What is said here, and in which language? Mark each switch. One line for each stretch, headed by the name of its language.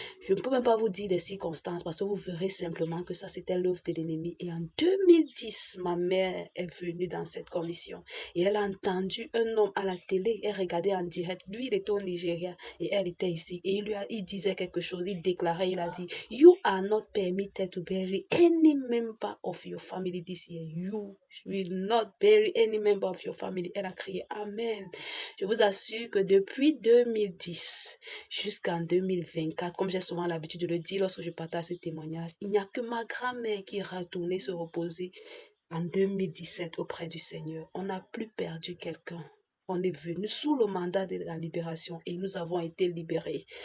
French: Je ne peux même pas vous dire des circonstances parce que vous verrez simplement que ça c'était l'œuvre de l'ennemi. Et en 2010, ma mère est venue dans cette commission et elle a entendu un homme à la télé. Elle regardait en direct. Lui, il était au Nigeria et elle était ici. Et il disait quelque chose. Il déclarait, il a dit,
English: "You are not permitted to bury any member of your family this year. You will not bury any member of your family."
French: Elle a crié Amen. Je vous assure que depuis 2010 jusqu'en 2024, comme j'ai souvent l'habitude de le dire lorsque je partage ce témoignage, il n'y a que ma grand-mère qui est retournée se reposer en 2017 auprès du Seigneur. On n'a plus perdu quelqu'un. On est venu sous le mandat de la libération et nous avons été libérés.